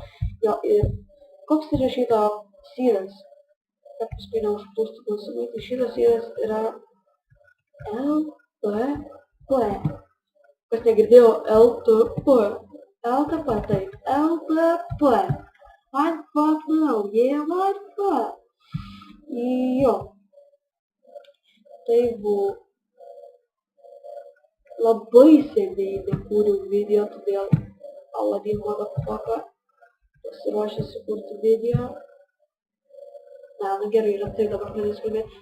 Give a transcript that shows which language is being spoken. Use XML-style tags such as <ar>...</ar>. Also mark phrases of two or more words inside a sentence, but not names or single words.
<lt>Jo, ir koks yra šito syras, kad paskui neužplūstų klausimai, tai šitas syras yra LTP. Kas negirdėjo, LTP, taip, LTP.</lt> <en>What fuck now, yeah, what fuck?</en> <lt>Jo, tai buvo. Labai seniai nekūriau video, todėl Aladin motherfucker pasiruošė sukurti video. Na gerai, yra tai dabar pradės kalbėti.</lt>